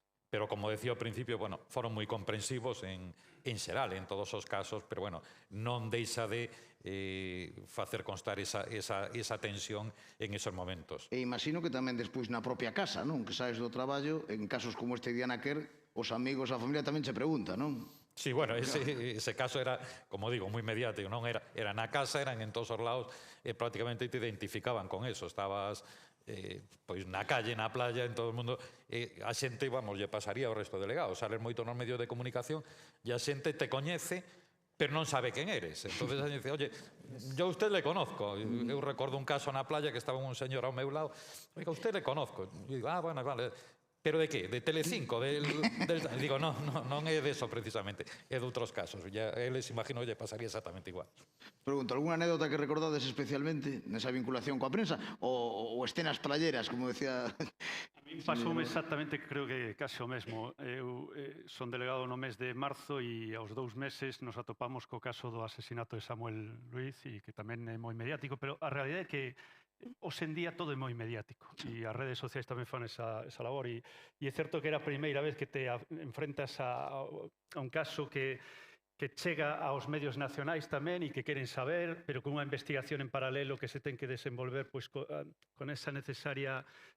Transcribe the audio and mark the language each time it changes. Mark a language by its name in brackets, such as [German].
[Galician] Pero, como decía ao principio, bueno, foron moi comprensivos en xeral, en todos os casos, pero, bueno, non deixa de facer constar esa tensión en esos momentos. E imagino que tamén despois na propia casa, non? Que saes do traballo, en casos como este Diana Kerr, os amigos, a familia tamén che pregunta, non? Sí, bueno, ese caso era, como digo, moi mediático, non? Era na casa, eran en todos os lados, e prácticamente te identificaban con eso. Estabas pois na calle, na playa, en todo o mundo, a xente, vamos, lle pasaría ao resto de delegados, sales moito nos medios de comunicación e a xente te coñece, pero non sabe quen eres. [Spanish] Entonces a xente dice, oye, yo a usted le conozco. [Galician] Eu recordo un caso na playa que estaba un señor ao meu lado, [Spanish] oiga, a usted le conozco. [Galician] E digo, bueno, vale. Pero de que? De Telecinco? Digo, non é deso precisamente, é de outros casos. Eles, imagino, lle pasaría exactamente igual. Pregunto, algunha anécdota que recordades especialmente nesa vinculación coa prensa ou escenas playeras, como decía... A mí pasoume exactamente, creo que case o mesmo. Eu son delegado no mes de marzo e aos 2 meses nos atopamos co caso do asesinato de Samuel Luiz e que tamén é moi mediático, pero a realidade é que hoxe en día todo é moi mediático e as redes sociais tamén fan esa labor e é certo que era a primeira vez que te enfrentas a un caso que chega aos medios nacionais tamén e que queren saber, pero con unha investigación en paralelo que se ten que desenvolver con esa necesaria